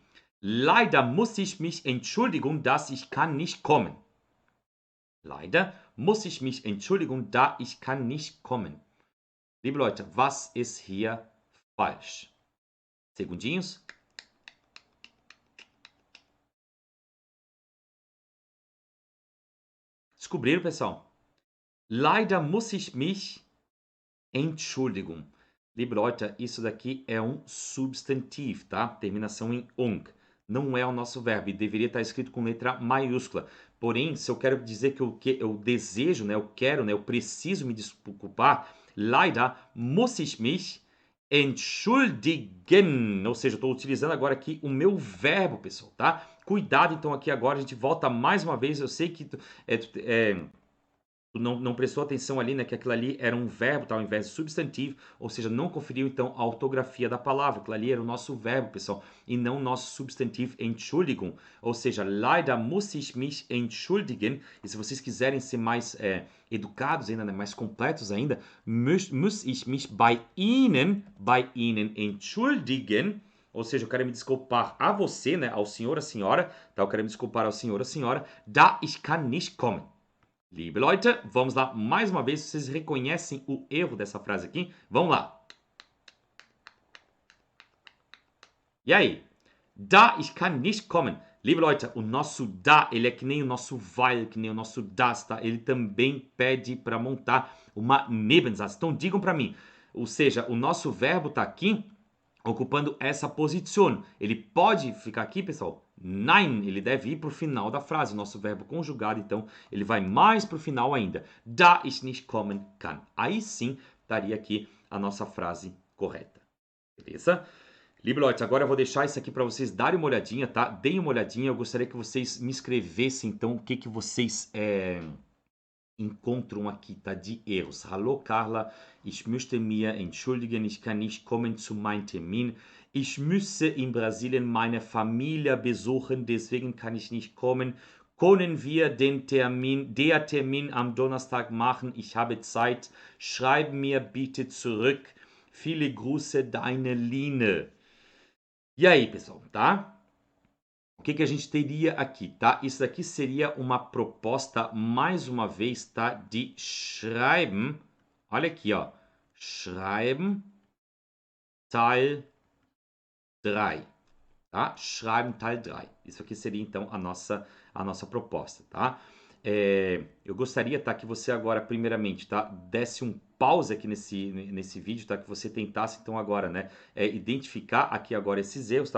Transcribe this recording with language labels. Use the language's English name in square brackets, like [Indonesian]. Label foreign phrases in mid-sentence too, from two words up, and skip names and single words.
[German] Leider muss ich mich entschuldigen, dass ich kann nicht kommen. Leider muss ich mich entschuldigen, da ich kann nicht kommen. Liebe Leute, was ist hier falsch? [Portuguese] Segundinhos. Descobriram, pessoal? [German] Leider muss ich mich entschuldigen. Liebe Leute, [Portuguese] isso daqui é um substantivo, tá? Terminação em ung. Não é o nosso verbo e deveria estar escrito com letra maiúscula. Porém, se eu quero dizer que eu desejo, né, eu quero, né, eu preciso me desculpar, [German] leider muss ich mich entschuldigen. [Portuguese] Ou seja, eu estou utilizando agora aqui o meu verbo, pessoal, tá? Cuidado, então, aqui agora, a gente volta mais uma vez. Eu sei que tu não prestou atenção ali, né, que aquilo ali era um verbo, tá, ao invés de substantivo, ou seja, não conferiu então a ortografia da palavra. Aquilo ali era o nosso verbo, pessoal, e não o nosso substantivo Entschuldigung, ou seja, [German] leider muss ich mich entschuldigen. [Portuguese] E se vocês quiserem ser mais educados ainda, né, mais completos ainda, [German] muss ich mich bei Ihnen entschuldigen. [Portuguese] Ou seja, eu quero me desculpar a você, né, ao senhor, a senhora, tá, eu quero me desculpar ao senhor, a senhora, [German] da ich kann nicht kommen. Liebe Leute, [Portuguese] vamos lá mais uma vez. Vocês reconhecem o erro dessa frase aqui? Vamos lá. E aí? [German] Da ich kann nicht kommen. Liebe Leute, [Portuguese] o nosso da, ele é que nem o nosso weil, que nem o nosso das, tá? Ele também pede para montar uma Nebensatz. Então digam para mim. Ou seja, o nosso verbo está aqui ocupando essa posição. Ele pode ficar aqui, pessoal? Nein, ele deve ir para o final da frase. O nosso verbo conjugado, então, ele vai mais para o final ainda. [German] Da ich nicht kommen kann. [Portuguese] Aí sim, estaria aqui a nossa frase correta. Beleza? [German] Liebe Leute, [Portuguese] agora eu vou deixar isso aqui para vocês darem uma olhadinha, tá? Deem uma olhadinha. Eu gostaria que vocês me escrevessem, então, o que vocês encontram aqui, tá? De erros. [German] Hallo, Carla. Ich möchte mir entschuldigen. Ich kann nicht kommen zu meinem Termin. Ich müsse in Brasilien meine Familie besuchen, deswegen kann ich nicht kommen. Können wir der Termin am Donnerstag machen? Ich habe Zeit. Schreib mir bitte zurück. Viele Grüße, deine Line. [Portuguese] E aí, pessoal, tá? O que a gente teria aqui, tá? Isso daqui seria uma proposta, mais uma vez, tá? De schreiben. Olha aqui, ó. [German] Schreiben, Teil 3. Tá? Schreiben, Teil 3. [Portuguese] Isso aqui seria, então, a nossa proposta, tá? Eu gostaria, tá, que você agora, primeiramente, tá, desse um pause aqui nesse vídeo, tá, que você tentasse, então, agora, né, identificar aqui agora esses erros, tá?